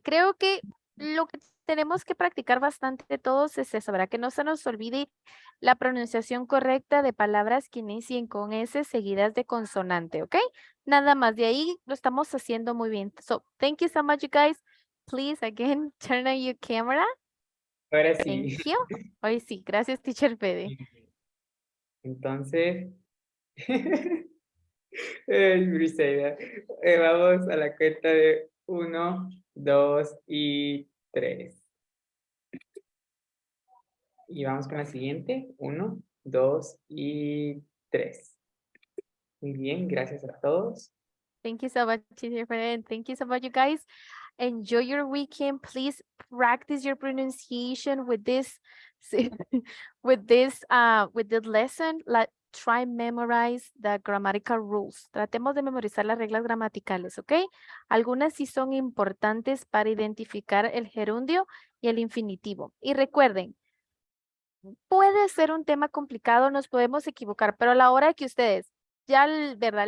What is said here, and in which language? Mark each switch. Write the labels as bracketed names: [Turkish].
[Spanish] Creo que lo que tenemos que practicar bastante todos es eso, ¿verdad? Que no se nos olvide la pronunciación correcta de palabras que inicien con S seguidas de consonante, ¿ok? Nada más. De ahí lo estamos haciendo muy bien. [English] So, thank you so much, you guys. Please, again, turn on your camera. [Spanish] Ahora sí. [English] Thank you. [Spanish] Hoy sí. Gracias, [English] teacher Fede. [Spanish] Entonces, ay, Briseida. Vamos a la cuenta de 1, 2 y 3. Y vamos con la siguiente. 1, 2 y 3. Muy bien, gracias a todos. [English] Thank you so much, teacher Fede. And thank you so much, you guys. Enjoy your weekend. Please practice your pronunciation with this with this lesson. Try memorize the grammatical rules. [Spanish] Tratemos de memorizar las reglas gramaticales, ¿ok? Algunas sí son importantes para identificar el gerundio y el infinitivo. Y recuerden, puede ser un tema complicado, nos podemos equivocar, pero a la hora que ustedes ya, ¿verdad?